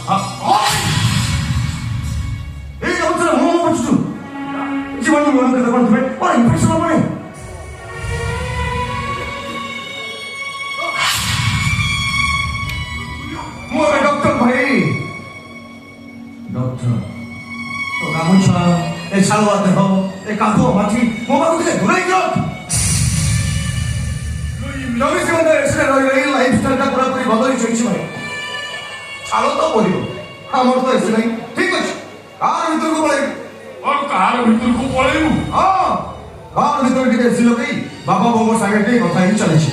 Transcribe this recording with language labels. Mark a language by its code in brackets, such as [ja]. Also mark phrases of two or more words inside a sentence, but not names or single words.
[or] ଏଇ ଅବସ୍ଥାରେ ମୁଁ ବୁଝୁଛୁ ଜୀବନ ମନ କେତେ କଣ ଥିବେ ମୋର ଇନଫେକ୍ସନ ହବନି। ମୁଁ ଏବେ ଡକ୍ଟର ଭାଇ ଡକ୍ଟର [as] তো গামুছা এই শালুয়া দেহ এই কাঁদুয়া মাটি [or] ମୋ ପାଖକୁ ଟିକେ ଦୂରେଇ ଦିଅ। ଚବିଶ ଘଣ୍ଟା ଏକ୍ସରେ ରହି ରହି [en] life style [or] ପୁରାପୁରି ବଦଳି ଯାଇଛି ଭାଇ। ଛାଲ ତ ପଡ଼ିବ ଆମର ତ ଏସି ନାହିଁ। ଠିକ ଅଛି କାର ଭିତରକୁ ପଳେଇବୁ। और कार ଭିତରକୁ ପଳେଇବୁ? ହଁ କାର ଭିତରେ ଟିକେ ଏସି ଲଗେଇ ବାବା ବୋଉଙ୍କ ସାଙ୍ଗେ ଟିକେ କଥା ହେଇ ଚାଲିଛି।